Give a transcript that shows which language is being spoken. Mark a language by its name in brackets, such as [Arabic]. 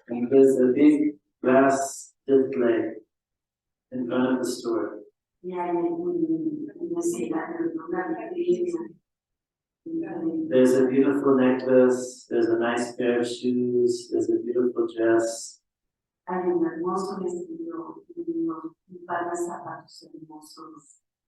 [English] and there's a big glass display in front of the store. [Spanish] y hay un escenario, una vitrina. [English] There's a beautiful necklace, there's a nice pair of shoes, there's a beautiful dress. [Spanish] Hay un hermoso vestido y un par de zapatos hermosos.